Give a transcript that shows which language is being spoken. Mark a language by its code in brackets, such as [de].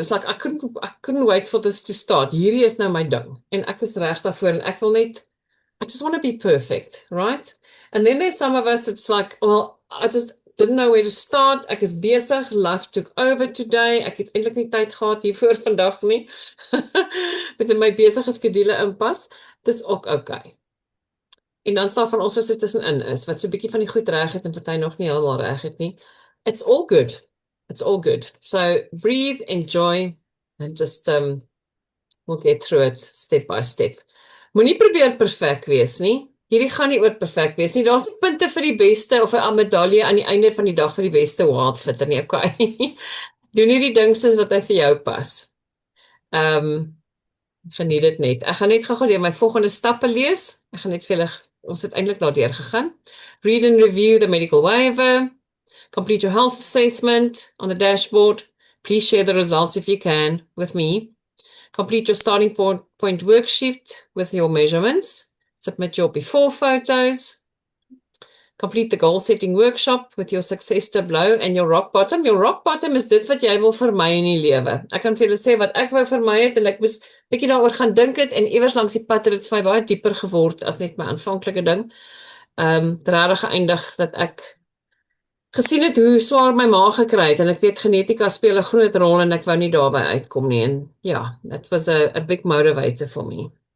[en] It's like, I couldn't wait for this to start. [af] Hierdie is nou my ding. En ek is reg daarvoor, en ek wil net, [en] I just want to be perfect, right? And then there's some of us, it's like, well, I just didn't know where to start. [af] Ek is besig, [en] life took over today. [af] Ek het eintlik nie tyd gehad hiervoor vandag nie. Met in my besige skedule inpas. Dis ook okay. En dan staan van ons wat so tussenin is, wat so 'n bietjie van die goed reg het en party nog nie heeltemal reg het nie. [en] It's all good. It's all good. So breathe, enjoy, and just we'll get through it step by step. [af] Moenie probeer perfek wees nie. Hierdie gaan nie oor perfek wees nie. Daar's nie punte vir die beste of 'n medalje aan die einde van die dag vir die beste outfitter nie, okay? Doen hierdie ding soos wat hy vir jou pas. Geniet dit net. Ek gaan net gou deur my volgende stappe lees. Ek gaan net vir julle, ons het eintlik daardeur gegaan. [en] Read and review the medical waiver. Complete your health assessment on the dashboard. Please share the results if you can with me. Complete your starting point worksheet with your measurements. Submit your before photos. Complete the goal setting workshop with your success tableau and your rock bottom. Your rock bottom is [af] dit wat jy wil vermy in die lewe. Ek kan vir julle sê wat ek wou vermy het, en ek moes bietjie daaroor gaan dink het, en iewers langs die pad het dit vir my baie dieper geword as net my aanvanklike ding. Regtig geëindig dat ek gesien het hoe swaar my maag gekry het, en ek weet genetika speel 'n groot rol, en ek wou nie daarby uitkom nie, en ja, [en] that was a big motivator for me.